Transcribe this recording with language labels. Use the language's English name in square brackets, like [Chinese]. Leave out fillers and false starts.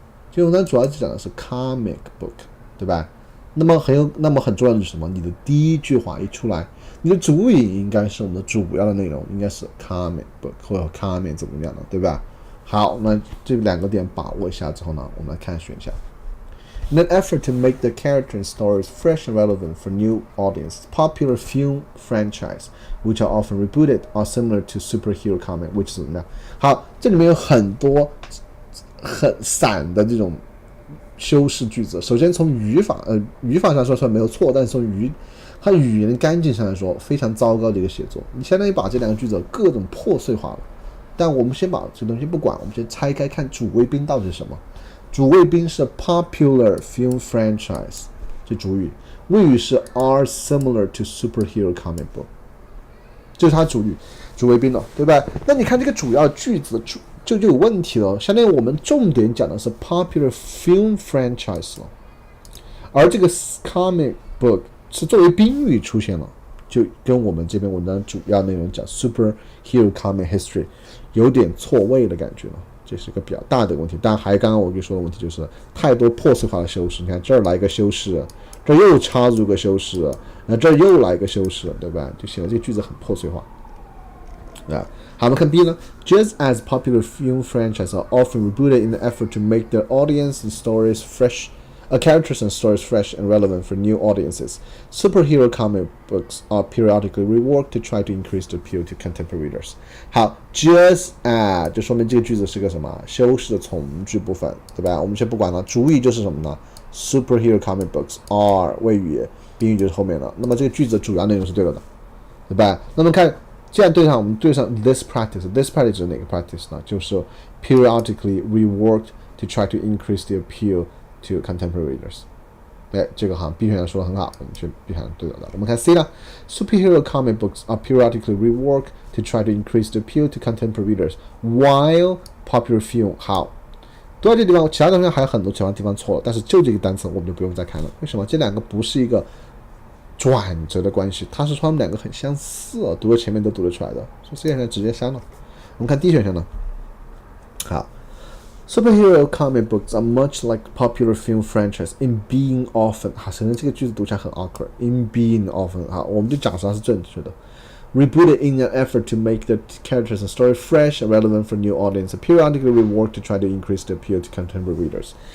[Chinese] 这文章主要讲的是 comic book， 对吧？那么很重要的是什么？你的第一句话一出来，你的主语应该是我们的主要的内容，应该是 comic book 或者 comic 怎么样的，对吧？好，那这两个点把握一下之后呢，我们来看选项。 [English] In an effort to make the character and stories fresh and relevant for new audience, popular film franchise, which are often rebooted, are similar to superhero comic, which [Chinese] 怎么样？好，这里面有很多很散的这种修饰句子。首先从语法上说出来没有错，但是从它语言干净上来说，非常糟糕的一个写作。你相当于把这两个句子各种破碎化了。但我们先把这东西不管，我们先拆开看主谓宾到底是什么。主谓宾是 popular film franchise， 这主语。谓语是 are similar to superhero comic book， 这是它主谓宾了，对吧？那你看这个主要句子就有问题了，相当于我们重点讲的是 popular film franchise 了，而这个 comic book 是作为宾语出现了，就跟我们这篇文章主要内容讲 superhero comic history 有点错位的感觉了，这是一个比较大的问题。但还刚刚我跟你说的问题就是太多破碎化的修饰，你看这儿来一个修饰，这儿又插入个修饰，这儿又来一个修饰，对吧？就显得这个句子很破碎化。好，我们看 B 呢 [English] ，Just as popular film franchises are often rebooted in the effort to make their audience and stories fresh, characters and stories fresh and relevant for new audiences, superhero comic books are periodically reworked to try to increase the appeal to contemporary readers. [Chinese] 好 ，just as 就说明这个句子是个什么修饰的从句部分，对吧？我们先不管了，主语就是什么呢 ？ [English] Superhero comic books are [Chinese] 谓语，宾语就是后面的。那么这个句子的主要内容是对了的，对吧？那么看。既然我们对上 this practice 是哪个 practice 呢？就是 [English] periodically reworked to try to increase the appeal to contemporary readers。 [Chinese] 这个好像 B 选项说的很好，我们去 B 选项对的。我们看 C 呢 [English] ，superhero comic books are periodically reworked to try to increase the appeal to contemporary readers, while popular film [Chinese] 好。读到这地方，其他地方还有很多其他地方错了，但是就这个单词我们就不用再看了。为什么？这两个不是一个转折的关系，它是说他们两个很相似，读了前面都读得出来的，所以这选项直接删了。我们看 D 选项呢，好 ， [English] superhero comic books are much like popular film franchise in being often， [Chinese] 好，首先这个句子读起来很 awkward， [English] in being often， [Chinese] 好，我们就假设它是正确的。 [English] Rebooted in an effort to make the characters and story fresh and relevant for new audience, periodically reworked to try to increase the appeal to contemporary readers。